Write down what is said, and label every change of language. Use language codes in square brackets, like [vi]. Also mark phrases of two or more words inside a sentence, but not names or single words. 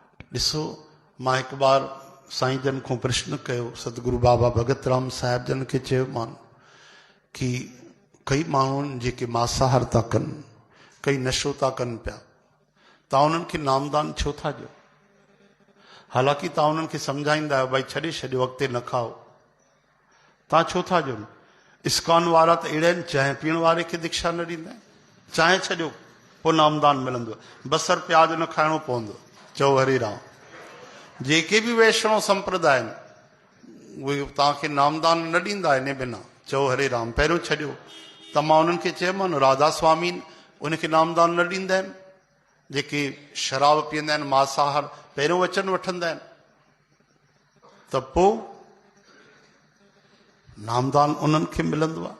[sd] ॾिसो, मां हिकु बार साईं जन खां प्रश्न कयो, सतगुरु बाबा भगत राम साहिब जन खे चयोमान कि कई माण्हुनि जेके मांसाहार था कनि, कई नशो था कनि पिया, तव्हां उन्हनि खे नामदान छो था ॾियो? हालांकि तव्हां उन्हनि खे सम्झाईंदा आहियो भई छॾे छॾियो, अॻिते न खाओ, तव्हां छो था ॾियो? इस्कॉन वारा त अहिड़ा आहिनि, चांहि पीअण वारे खे दीक्षा न ॾींदा आहिनि। चांहि छॾियो पोइ नामदान मिलंदो, बसर प्याज न खाइणो पवंदो। चओ हरे राम। जेके बि वैष्णव संप्रदाय आहिनि उहे तव्हांखे नामदान न ॾींदा इन बिना। चओ हरे राम। पहिरियों छॾियो त मां उन्हनि खे चयोमांनि, राधा स्वामी उनखे नामदान न ॾींदा आहिनि, जेके शराब पीअंदा आहिनि, मांसाहार, पहिरियों वचन वठंदा आहिनि, त पोइ नामदान उन्हनि खे मिलंदो आहे।